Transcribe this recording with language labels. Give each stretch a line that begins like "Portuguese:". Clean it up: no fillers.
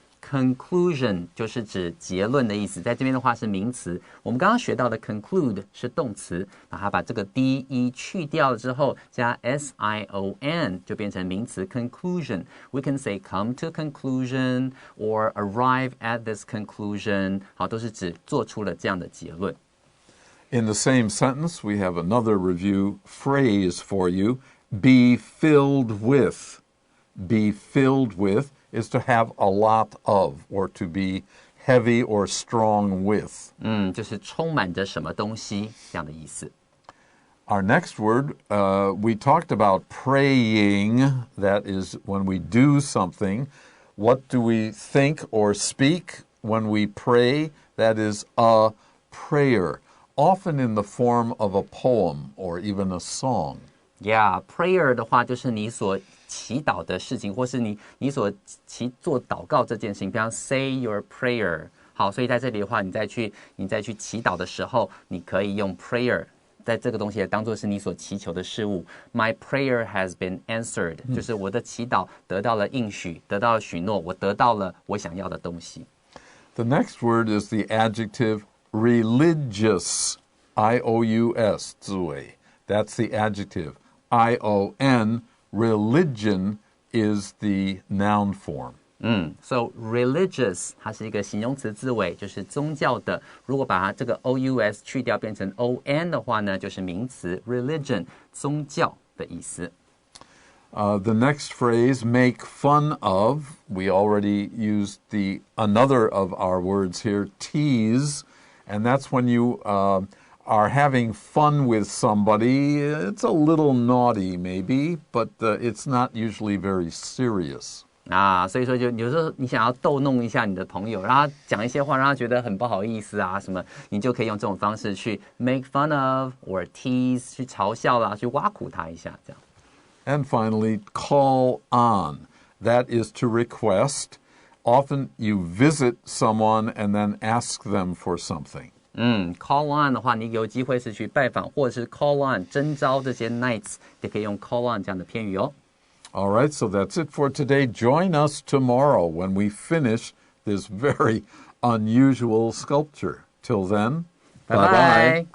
Chinese: conclusion 就是指结论的意思，在这边的话是名词。我们刚刚学到的 conclude 是动词，把这个 de 去掉之后，加 sion 就变成名词 conclusion。
English: We can say come to conclusion or arrive at this conclusion，
Chinese: 好，都是指做出了这样的结论。
English: In the same sentence, we have another review phrase for you. Be filled with. Be filled with is to have a lot of, or to be heavy or strong with.
Chinese: 就是充满着什么东西这样的意思。
English: Our next word, we talked about praying. That is when we do something. What do we think or speak when we pray? That is a prayer, often in the form of a poem or even a song.
Chinese: Yeah, prayer 的话就是你所祈祷的事情，或是你所做祷告这件事情，比方
English: say your prayer。
Chinese: 好，所以在这里的话，你再去祈祷的时候，你可以用 prayer， 在这个东西也当作是你所祈求的事物。
English: My prayer has been answered，
Chinese: 就是我的祈祷得到了应许，得到了许诺，我得到了我想要的东西。
English: The next word is the adjective religious, I-O-U-S, 字尾. That's the adjective. I-O-N, religion is the noun form.
Chinese: So religious 它是一个形容词字尾，就是宗教的。如果把它这个 O-U-S 去掉变成 O-N 的话呢，就是名词 religion 宗教的意思。
English: The next phrase, make fun of, we already used another of our words here, tease, and that's when you are having fun with somebody. It's a little naughty maybe, but it's not usually very serious.
Chinese: 所以说就有时候你想要逗弄一下你的朋友，让他讲一些话，让他觉得很不好意思啊什么，你就可以用这种方式去
English: make fun of or tease，
Chinese: 去嘲笑啦，去挖苦他一下这样。
English: And finally, call on. That is to request. Often you visit someone and then ask them for something.
Chinese: Call on 的话，你有机会是去拜访，或者是 call on 征召这些 knights， 也可以用 call on 这样的片语哦。
English: All right, so that's it for today. Join us tomorrow when we finish this very unusual sculpture. Till then, bye-bye.